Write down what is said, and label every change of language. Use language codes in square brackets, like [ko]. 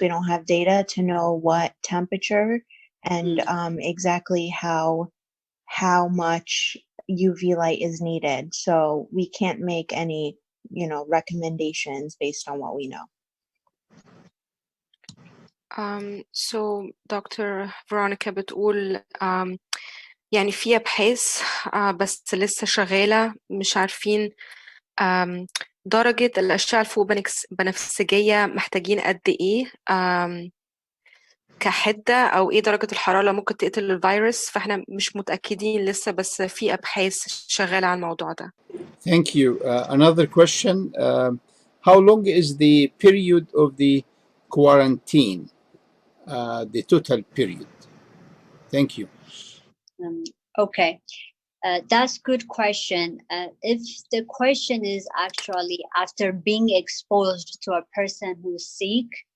[en] We don't have data to know what temperature and exactly how much UV light is needed. So we can't make any, recommendations based on what we know. So Dr. [ar] Veronica بتقول يعني في أبحاث بس لسه شغالة، مش عارفين درجة الأشعة الفوق بنفسجية محتاجين قد إيه كحدة، أو إيه درجة الحرارة اللي ممكن تقتل الفيروس، فإحنا مش متأكدين لسه، بس في أبحاث شغالة على الموضوع ده. [en] Thank you. Another question. How long is the period of the quarantine? The total period. Thank you. Okay. That's good question. If the question is actually after being exposed to a person who's sick